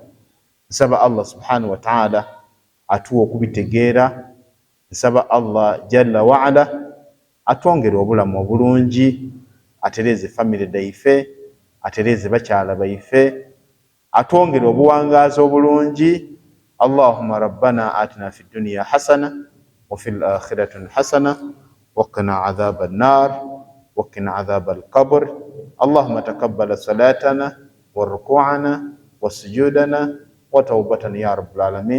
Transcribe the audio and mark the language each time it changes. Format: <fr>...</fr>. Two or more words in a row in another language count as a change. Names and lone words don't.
<lg>Nsaba</lg> <ar>الله سبحانه وتعالى</ar> <lg>atuwa okubitegeera. Nsaba</lg> <ar>الله جل وعلا</ar> <lg>atwongere obulamu obulungi, atereze family daife, atereze bakyala baife, atwongere obuwangaazi obulungi.</lg> <ar>اللهم ربنا آتنا في الدنيا حسنة وفي الآخرة حسنة وقنا عذاب النار وقنا عذاب القبر. اللهم تقبل صلاتنا وركوعنا وسجودنا وتوبتنا يا رب العالمين.</ar>